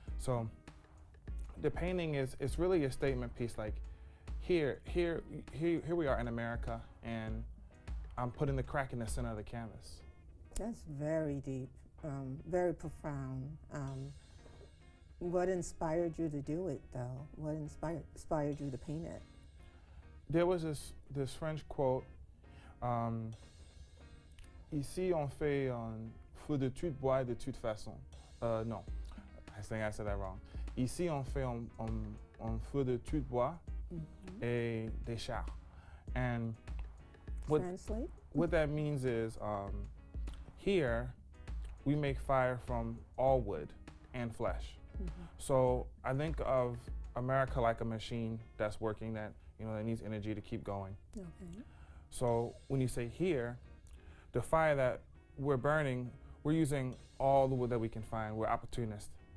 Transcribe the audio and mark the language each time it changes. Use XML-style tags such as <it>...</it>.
<en>So the painting it's really a statement piece, like here we are in America, and I'm putting the crack in the center of the canvas. That's very deep, very profound. What inspired you to do it, though? What inspired you to paint it? There was this French quote,</en> <fr>ici on fait un feu de toute bois de toute façon.</fr> <en>No, I think I said that wrong.</en> <fr>Ici on fait un feu de toute bois et des chars.</fr> <en>And Translate? What that means is, here we make fire from all wood and flesh. So I think of America like a machine that's working, that that needs energy to keep going. Okay. So when you say here, the fire that we're burning, we're using all the wood that we can find. We're opportunists.</en>